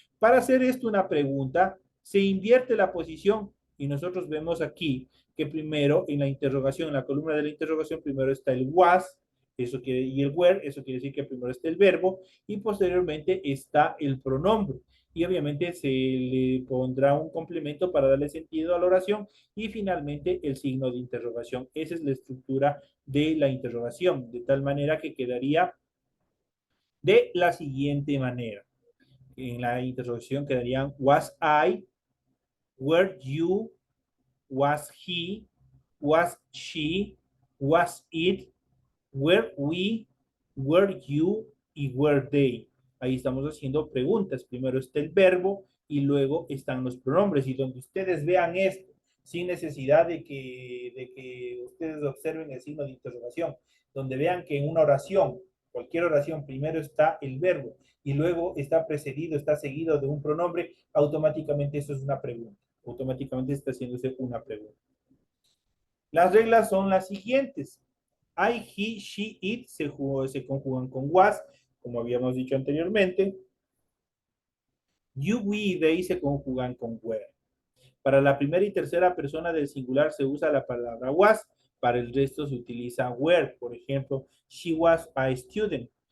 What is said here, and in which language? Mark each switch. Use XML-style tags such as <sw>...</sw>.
<es>Para hacer esto una pregunta, se invierte la posición y nosotros vemos aquí que primero en la interrogación, en la columna de la interrogación, primero está el was, y el were, eso quiere decir que primero está el verbo y posteriormente está el pronombre. Y obviamente se le pondrá un complemento para darle sentido a la oración y finalmente el signo de interrogación. Esa es la estructura de la interrogación, de tal manera que quedaría de la siguiente manera.</es> <en>En la interrogación quedarían was I, were you, was he, was she, was it, were we, were you y were they.</en> <es>Ahí estamos haciendo preguntas. Primero está el verbo y luego están los pronombres. Y donde ustedes vean esto, sin necesidad de que ustedes observen el signo de interrogación, donde vean que en una oración, cualquier oración, primero está el verbo y luego está precedido, está seguido de un pronombre, automáticamente eso es una pregunta. Automáticamente está haciéndose una pregunta. Las reglas son las siguientes. I, he, she, it se conjugan con was, como habíamos dicho anteriormente. You, we y they se conjugan con were. Para la primera y tercera persona del singular se usa la palabra was. Para el resto se utiliza were.</es> <en>Por ejemplo, she was a student.</en>